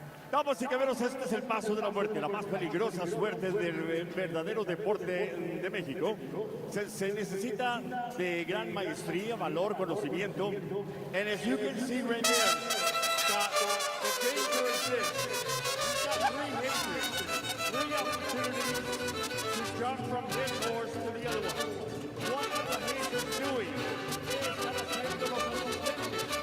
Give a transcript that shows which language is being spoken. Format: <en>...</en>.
<es>Damas y caballeros, este es el paso de la muerte, la más peligrosa suerte del verdadero deporte de México. Se necesita de gran maestría, valor, conocimiento.</es> <en>And as you can see right there, the danger is this. We've got three hazards, three opportunities to jump from this horse to the other one. What are the hazards doing?</en> <es>Están haciendo los asistentes.</es>